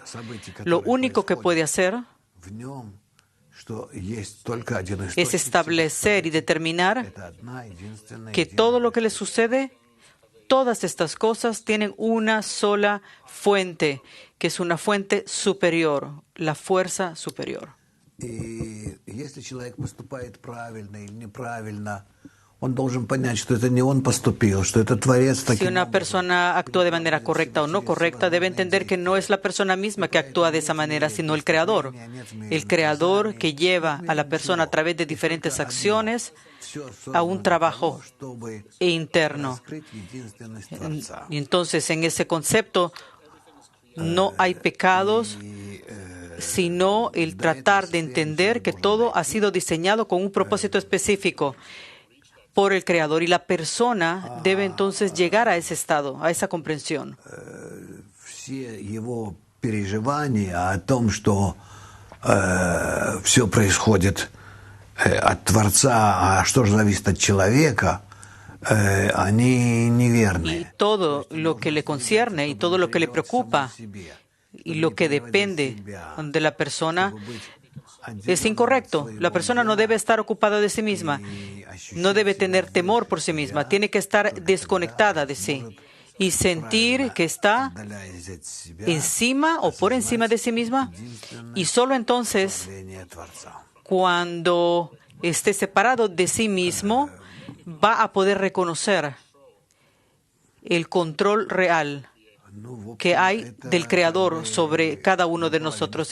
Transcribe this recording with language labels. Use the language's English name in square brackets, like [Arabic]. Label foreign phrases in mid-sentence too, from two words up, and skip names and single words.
[Spanish] Lo único que puede hacer es establecer y determinar que todo lo que le sucede, todas estas cosas tienen una sola fuente, que es una fuente superior, la fuerza superior. [Russian] он должен понять, что это не он поступил, что это Творец [Spanish] Si [Russian] таким [Spanish] una persona actúa de manera correcta o no correcta, debe entender que no es la persona misma que actúa de esa manera, sino el Creador. El Creador que lleva a la persona a través de diferentes acciones a un trabajo interno. Y entonces, en ese concepto, no hay pecados, sino el tratar de entender que todo ha sido diseñado con un propósito específico por el Creador, y la persona debe entonces llegar a ese estado, a esa comprensión. [Russian] все его переживания о том, что все происходит от Творца, а что же зависит от человека, они [Spanish] Y [Russian] неверные. [Spanish] todo lo que le concierne y todo lo que le preocupa y lo que depende de la persona es incorrecto. La persona no debe estar ocupada de sí misma, no debe tener temor por sí misma, tiene que estar desconectada de sí y sentir que está encima o por encima de sí misma, y solo entonces, cuando esté separado de sí mismo, va a poder reconocer el control real que hay del Creador sobre cada uno de nosotros.